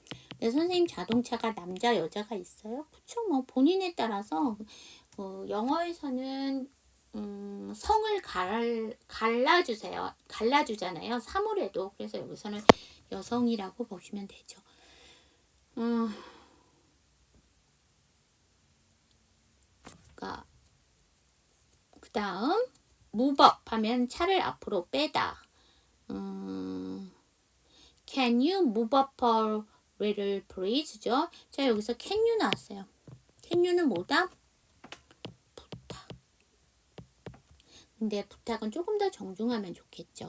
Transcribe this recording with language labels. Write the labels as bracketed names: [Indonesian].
[Korean] 근데 선생님 자동차가 남자 여자가 있어요? 그쵸, 뭐 본인에 따라서 영어에서는 성을 갈라주세요. 갈라주잖아요. 사물에도. 그래서 여기서는 여성이라고 보시면 되죠. 그 다음 [English] move up [Korean] 하면 차를 앞으로 빼다. [English] Can you move up a little please죠? [Korean] 자, 여기서 [English] can you [Korean] 나왔어요. can you는 뭐다? 부탁. 근데 부탁은 조금 더 정중하면 좋겠죠.